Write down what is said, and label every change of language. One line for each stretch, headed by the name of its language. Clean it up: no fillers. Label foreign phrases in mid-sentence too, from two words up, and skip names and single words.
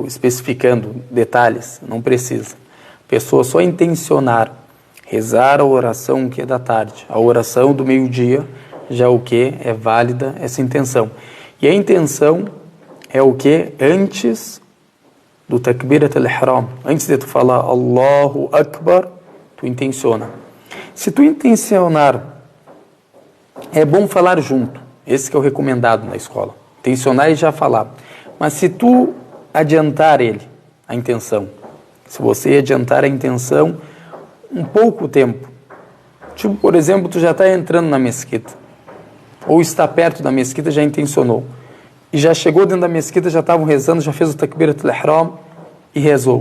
Portuguese: Especificando detalhes, não precisa. A pessoa só intencionar, rezar a oração que é da tarde, a oração do meio-dia, já o que é válida essa intenção. E a intenção é o que? Antes do
Arabic: تكبيرة الإحرام,
Portuguese: antes de tu falar
Arabic: الله أكبر,
Portuguese: tu intenciona. Se tu intencionar, é bom falar junto. Esse que é o recomendado na escola. Intencionar e já falar. Mas se tu adiantar ele, a intenção, se você adiantar a intenção um pouco tempo, tipo, por exemplo, tu já está entrando na mesquita, ou está perto da mesquita, já intencionou, e já chegou dentro da mesquita, já estavam rezando, já fez o
Arabic: تكبيرة الإحرام
Portuguese: e rezou.